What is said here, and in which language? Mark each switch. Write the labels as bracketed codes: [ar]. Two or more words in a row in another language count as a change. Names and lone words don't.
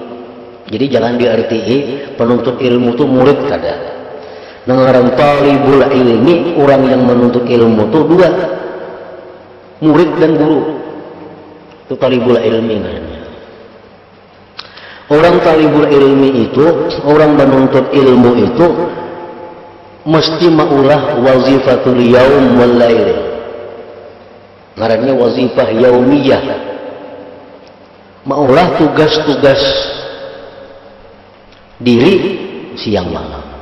[id] Jadi jangan diartii penuntut ilmu itu murid kada. Nah, orang [ar] طالب العلم, [id] orang yang menuntut ilmu itu dua, murid dan guru. Itu [ar] طالب العلم [id] namanya. Orang [ar] طالب العلم [id] itu, orang menuntut ilmu itu mesti maulah [ar] وظيفة اليوم والليل. [bjn] Ngarannya [ar] وظيفة يومية. [bjn] Maulah tugas-tugas diri siang malam.